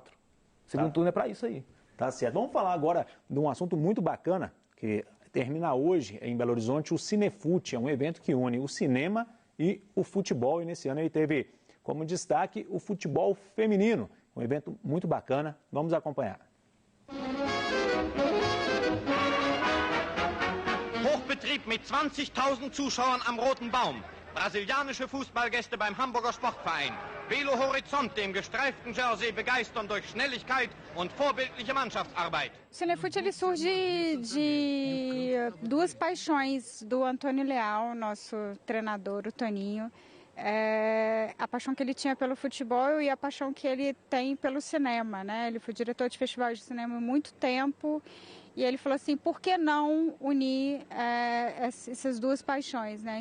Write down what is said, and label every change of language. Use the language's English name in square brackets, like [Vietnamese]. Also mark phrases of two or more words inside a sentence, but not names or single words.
[Portuguese] Segundo turno é para isso aí. Tá certo. Vamos falar agora de um assunto muito bacana, que termina hoje em Belo Horizonte, o Cinefute. É um evento que une o cinema e o futebol. E nesse ano ele teve como destaque o futebol feminino. Um evento muito bacana. Vamos acompanhar. [German] Hochbetrieb mit 20.000 Zuschauern am Roten Baum. Brasilianische Fußballgäste beim Hamburger Sportverein. Belo Horizonte im gestreiften Jersey begeistern durch Schnelligkeit und vorbildliche Mannschaftsarbeit. [Portuguese] O Cinefute ele surge de 2 paixões do Antônio Leal, nosso treinador, o Toninho. A paixão que ele tinha pelo futebol e a paixão que ele tem pelo cinema, né? Ele foi diretor de festival de cinema há muito tempo e ele falou assim, por que não unir essas 2 paixões, né?